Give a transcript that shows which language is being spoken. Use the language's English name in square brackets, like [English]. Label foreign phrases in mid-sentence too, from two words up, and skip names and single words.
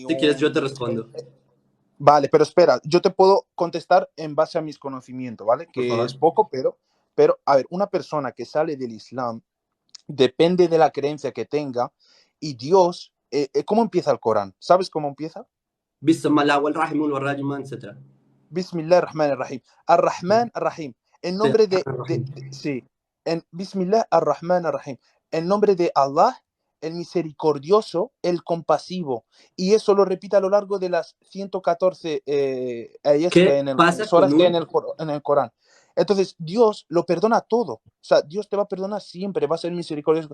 [Spanish] Si quieres, yo te un... respondo, Vale, pero espera, yo te puedo contestar en base a mis conocimientos, ¿vale? por Que es favor. poco, a ver, una persona que sale del Islam depende de la creencia que tenga y Dios, ¿cómo empieza el Corán? ¿Sabes cómo empieza? [Arabic] بسم الله ول رحيمون ول رجيمان, [Spanish] etc. [Arabic] بسم الله الرحمن الرحيم. الرحمن الرحيم. [Spanish] En Sí, nombre sí, en [Arabic] بسم الله الرحمن الرحيم. [Spanish] En nombre de Allah, el misericordioso, el compasivo. Y eso lo repite a lo largo de las 114 ayes que hay ¿Qué en el, pasa suras con que hay un... en el Corán. Entonces, Dios lo perdona todo. O sea, Dios te va a perdonar siempre, va a ser misericordioso.